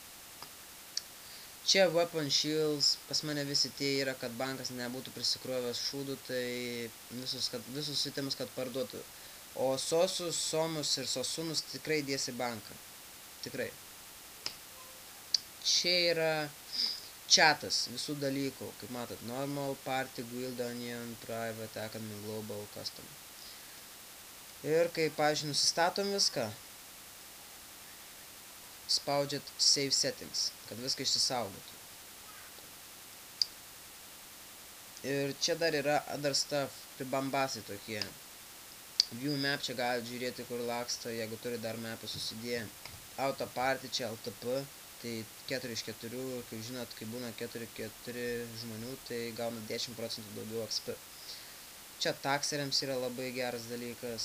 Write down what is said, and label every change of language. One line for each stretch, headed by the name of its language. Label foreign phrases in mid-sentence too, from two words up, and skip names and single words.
Lithuanian: Čia
English: weapon shields,
Lithuanian: pas mane visi tie yra, kad bankas nebūtų prisikrovęs šūdų, tai visus itemus, kad parduotų. O sosus, somus ir sosunus tikrai dės į banką. Tikrai. Čia yra chatas visų dalykų, kaip matot,
English: normal, party, guild, onion, private, academy, global, custom.
Lithuanian: Ir kai, pavyzdžiui, nusistatom viską, spaudžiat
English: save settings,
Lithuanian: kad viską išsisaugotų. Ir čia dar yra
English: other stuff,
Lithuanian: pribambasai tokie.
English: View map,
Lithuanian: čia galite žiūrėti, kur laksto, jeigu turi dar mapą susidėję.
English: Auto party,
Lithuanian: čia LTP, tai 4 iš 4, kaip žinot, kai būna 4 žmonių, tai gauna 10 procentų daugiau XP. Čia takseriams yra labai geras dalykas.